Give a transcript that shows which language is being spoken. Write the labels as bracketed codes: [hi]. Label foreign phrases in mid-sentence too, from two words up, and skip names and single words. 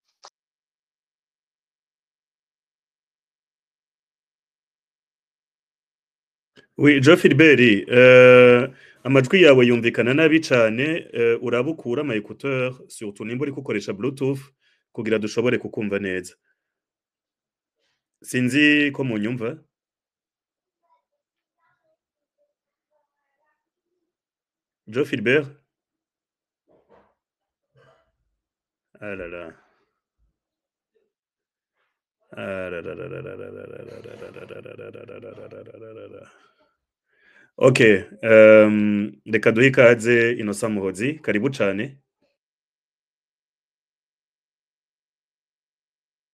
[rn] Oui, Jean Philbert, amajwi yawe yumvikana nabi cane, urabukura ama [fr] écouteurs surtout [rn] nimba uri gukoresha Bluetooth kugira dushobore kukumva neza. Sinzi ko munyumva. Jean Philbert. [fr] Ah là là. [rn] Okay, reka duhe ikaze Innocent Muhozi, karibu cane.